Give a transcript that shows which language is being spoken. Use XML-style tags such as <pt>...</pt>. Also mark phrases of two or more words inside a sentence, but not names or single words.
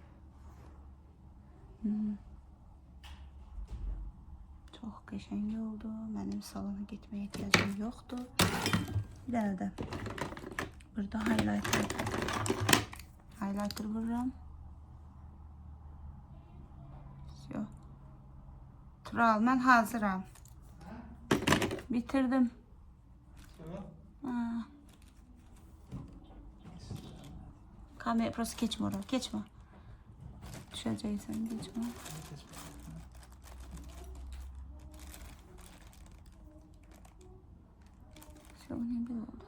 <az>Çox qəşəng oldu. Mənim salona getməyə ehtiyacım yoxdur. Bir dənə də burada highlighter vururam. Tural, mən hazıram. Bitirdim.</az> <tr>Kamera burası geçme oraya. Geçme. Düşeceksin, geçme. Şu ne böyle oldu?</tr>